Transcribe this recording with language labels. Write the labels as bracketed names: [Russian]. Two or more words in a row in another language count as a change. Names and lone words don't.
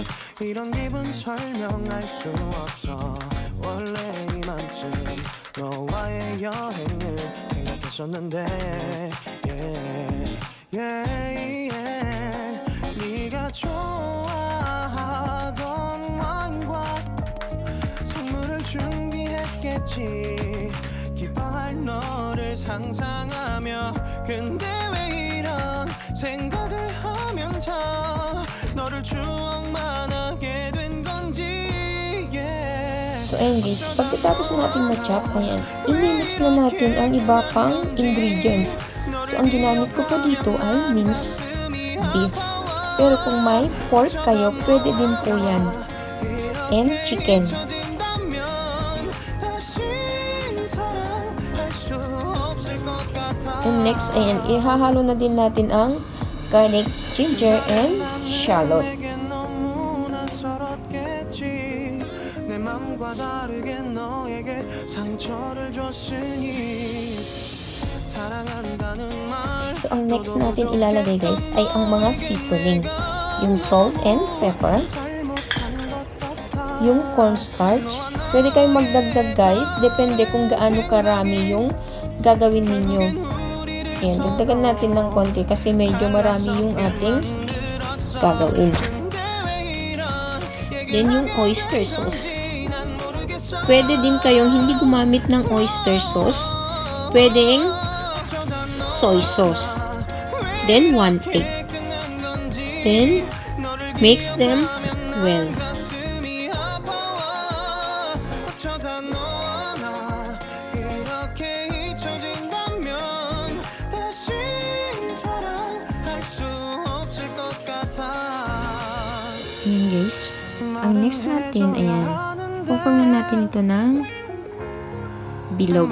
[Korean] 이런 기분 설명할 수 없어. 원래 이맘쯤 너와의 여행을 생각했었는데 네가 좋아하던 와인과 선물을 준비했겠지. 같이 기뻐할 너를 상상하며 근데 왜 이런 생각을 하면서 너를 추억만 하게 된 건지 yeah. [Filipino] So ayun guys, pagkatapos natin ma-chop, ayan, i-mix na natin ang iba pang ingredients. So ang ginamit ko po dito ay minced beef. Pero kung may pork kayo, pwede din po yan. [English] And chicken. And next, [Filipino] ayan, ihahalo na din natin ang [English] garlic, ginger, and shallot. [Korean] 내 맘과 다르게 너에게 상처를 줬으니 사랑한다는 말. [Filipino] So, ang next natin ilalagay guys ay ang mga seasoning. Yung [English] salt and pepper. [Filipino] Yung cornstarch. Pwede kayong magdagdag guys. Depende kung gaano karami yung gagawin ninyo. Ayan, dagdagan natin ng konti kasi medyo marami yung ating gagawin. Then yung [English] oyster sauce. [Filipino] Pwede din kayong hindi gumamit ng [English] oyster sauce. [Filipino] Pwedeng soy sauce. [English] Then 1 egg. Then mix them well. [Filipino] Ayan guys. Ang next natin, ayan, pupungan natin ito ng bilog.